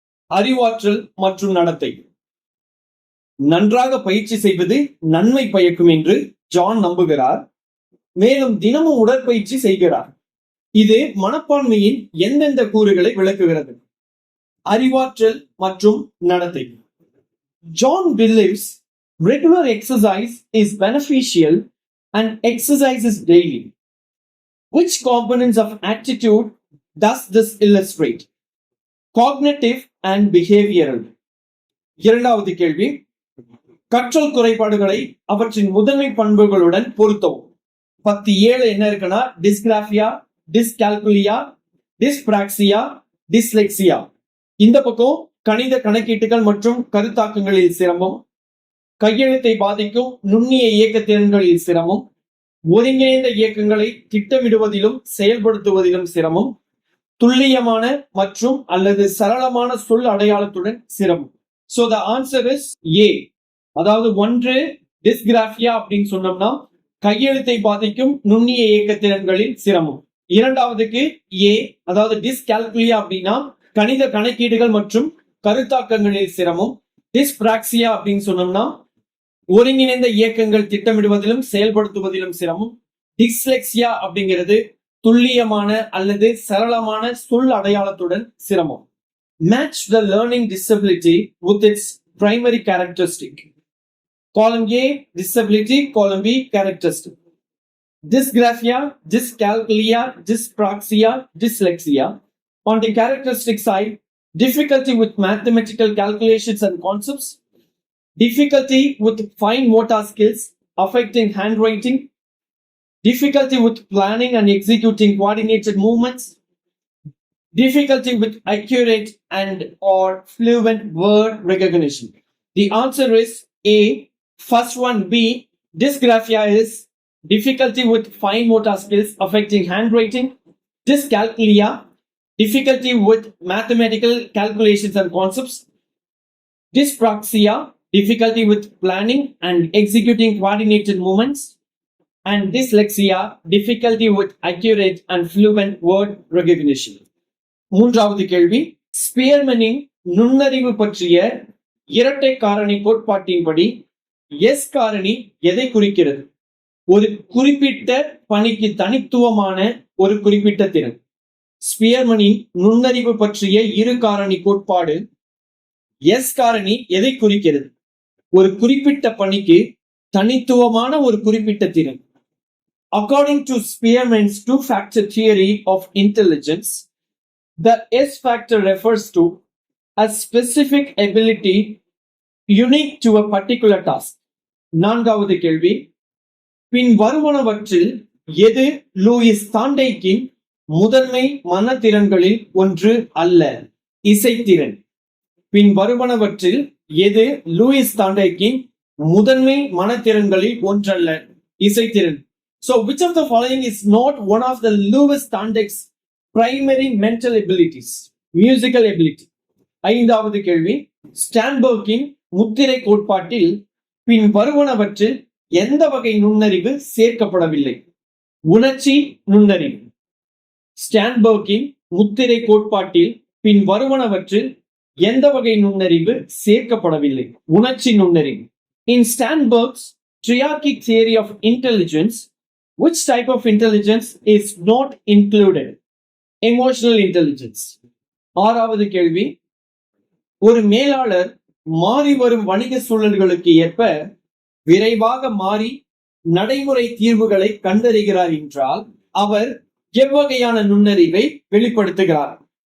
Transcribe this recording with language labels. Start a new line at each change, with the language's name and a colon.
Tamil: அறிவாற்றல் மற்றும் நடத்தை. நன்றாக பயிற்சி செய்வது நன்மை பயக்கும் என்று ஜான் நம்புகிறார், மேலும் தினமும் உடற்பயிற்சி செய்கிறார். இது மனப்பான்மையின் எந்தெந்த கூறுகளை விளக்குகிறது? அறிவாற்றல் மற்றும் நடத்தை.
English: John believes regular exercise is beneficial and exercises daily. Which components of attitude does this illustrate? Cognitive and behavioral.
Tamil: இரண்டாவது கேள்வி, கற்றல் குறைபாடுகளை அவற்றின் முதன்மை பண்புகளுடன் பொருத்தவும். 17 என்ன இருக்குன்னா, டிஸ்கிராஃபியா, டிஸ்கால்குலியா, டிஸ்பிராக்சியா, டிஸ்லெக்சியா. இந்த பக்கம் கணித கணக்கீட்டுகள் மற்றும் கருத்தாக்கங்களில் சிரமம், கையெழுத்தை பாதிக்கும் நுண்ணிய இயக்க திறன்களில் சிரமம், ஒருங்கிணைந்த இயக்கங்களை திட்டமிடுவதிலும் செயல்படுத்துவதிலும் சிரமம், துல்லியமான மற்றும் அல்லது சரளமான சொல் அடையாளத்துடன் சிரமம்.
English: So the answer is A.
Tamil: அதாவது ஒன்று டிஸ்கிராஃபியா அப்படின்னு சொன்னோம்னா கையெழுத்தை பாதிக்கும் நுண்ணிய இயக்க திறன்களில் சிரமம். இரண்டாவதுக்கு ஏ, அதாவது டிஸ்கால்குலியா அப்படின்னா கணித கணக்கீடுகள் மற்றும் கருத்தாக்கங்களில் சிரமம். டிஸ்பிராக்சியா அப்படின்னு சொன்னோம்னா ஒருங்கிணைந்த இயக்கங்கள் திட்டமிடுவதிலும் செயல்படுத்துவதிலும் சிரமம். டிஸ்லெக்சியா அப்படிங்கிறது துல்லியமான அல்லது சரளமான சொல் அடையாளத்துடன் சிரமம்.
English: Match the learning disability with its primary characteristic. Column A disability, column B characteristic. Dysgraphia, dyscalculia, dyspraxia, dyslexia. On the characteristic side, difficulty with mathematical calculations and concepts, difficulty with fine motor skills affecting handwriting, difficulty with planning and executing coordinated movements, difficulty with accurate and or fluent word recognition. The answer is A. First one, B. Dysgraphia is difficulty with fine motor skills affecting handwriting. Dyscalculia, difficulty with mathematical calculations and concepts. Dyspraxia, difficulty with planning and executing coordinated movements. And dyslexia, difficulty with accurate and fluent word recognition.
Tamil: மூன்றாவது கேள்வி, ஸ்பியர்மனின் நுண்ணறிவு பற்றிய இரட்டை காரணி கோட்பாட்டின்படி S காரணி எதை குறிக்கிறது? ஒரு குறிப்பிட்ட பணிக்கு தனித்துவமான ஒரு குறிப்பிட்ட திறன். ஸ்பியர்மனின் நுண்ணறிவு பற்றிய இரு காரணி கோட்பாடு எஸ் காரணி எதை குறிக்கிறது? ஒரு குறிப்பிட்ட பணிக்கு தனித்துவமான ஒரு குறிப்பிட்ட திறன்.
English: According to Spearman's two-factor theory of intelligence, the S factor refers to a specific ability unique to a particular task.
Tamil: நான்காவது கேள்வி, பின் வருவனவற்றில் எது லூயிஸ் தாண்டேக்கின் முதன்மை மனத்திறன்களில் ஒன்று அல்ல? இசைத்திறன். பின் வருவனவற்றில் எது லூயிஸ் தாண்டேக்கின் முதன்மை மனத்திறன்களில் ஒன்றல்ல? இசைத்திறன்.
English: So, which of the following is not one of the Lewis Tandeck's primary mental abilities? Musical ability.
Tamil: ஐந்தாவது கேள்வி, ஸ்டான்பர்க்கின் முத்திரை கோட்பாட்டில் பின் வருவனவற்றில் எந்த வகை நுண்ணறிவு சேர்க்கப்படவில்லை? உணர்ச்சி நுண்ணறிவு. ஸ்டான்பர்க்கின் முத்திரை கோட்பாட்டில் பின் வருவனவற்றில் எந்த வகை நுண்ணறிவு சேர்க்கப்படவில்லை? உணர்ச்சி நுண்ணறிவு.
English: In Sternberg's triarchic theory of intelligence, which type of intelligence is not included? Emotional intelligence.
Tamil: ஆறாவது கேள்வி, ஒரு மேலாளர் மாறி வரும் வணிக சூழல்களுக்கு ஏற்ப விரைவாக மாறி நடைமுறை தீர்வுகளை கண்டறிகிறார் என்றால் அவர் எவ்வகையான நுண்ணறிவை வெளிப்படுத்துகிறார்?